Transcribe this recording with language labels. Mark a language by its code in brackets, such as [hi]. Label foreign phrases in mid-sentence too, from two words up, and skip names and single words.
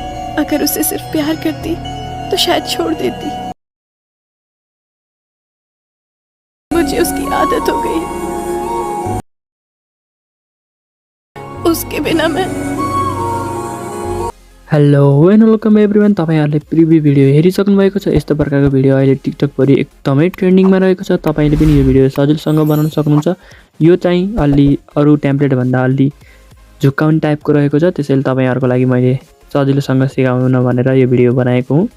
[hi] अगर उसे सिर्फ प्यार करती तो शायद छोड़ देती। मुझे उसकी आदत हो गई, उसके बिना मैं। [en] hello and welcome everyone, [ne] तपाईहरुले [en] preview video [ne] हेरिसक्नु भएको छ। यस्तो प्रकारको भिडियो अहिले टिकटक भरि एकदमै ट्रेन्डिङमा रहेको छ। तपाईले पनि यो भिडियो सजिलोसँग बनाउन सक्नुहुन्छ। यो चाहिँ अलि अरु टेम्प्लेट भन्दा अलि झुक्काउने टाइपको रहेको छ, त्यसैले तपाईहरुको लागि मैले सजिलोसँग सिकाउन भनेर यो भिडियो बनाएको हुँ।